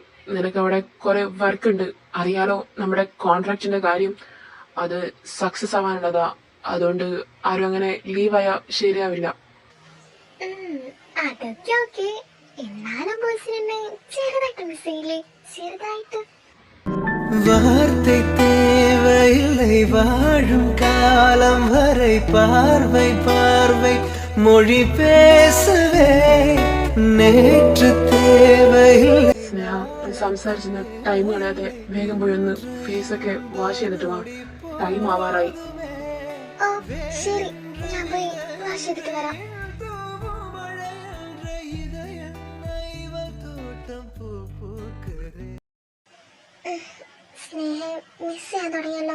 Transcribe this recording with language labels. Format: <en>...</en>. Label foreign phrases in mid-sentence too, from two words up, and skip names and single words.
<ml>നിനക്ക് അവിടെ കുറെ വർക്ക് ഉണ്ട്, അറിയാലോ. നമ്മുടെ കോൺട്രാക്റ്റിന്റെ കാര്യം അത് സക്സസ് ആവാനുള്ളതാ. അതുകൊണ്ട് ആരും അങ്ങനെ ലീവായാ ശരിയാവില്ല. അതൊക്കെ ഓക്കെ. എന്നാലും ബോസിനെ ചെറുതായിട്ട് മിസ് ചെയ്യില്ലേ? ചെറുതായിട്ട്.</ml> <ta>வார்த்தை தேவையில்லை வாழும் காலம் வரை பார்வை பார்வை மொழி பேசவே நேற்று தேவையில்லை.</ta> <ml>സ്നേഹ, നീ സംസാരിച്ചിരുന്ന ടൈം കളയാതെ വേഗം പോയി ഒന്ന് ഫേസ് ഒക്കെ വാഷ് ചെയ്തിട്ട് വാ. ടൈം ആവാറായി. ഓ ശരി, ഞാൻ പോയി വാഷ് ചെയ്തിട്ട് വരാം. സ്നേഹം മിസ് ചെയ്യാൻ തുടങ്ങിയല്ലോ.</ml>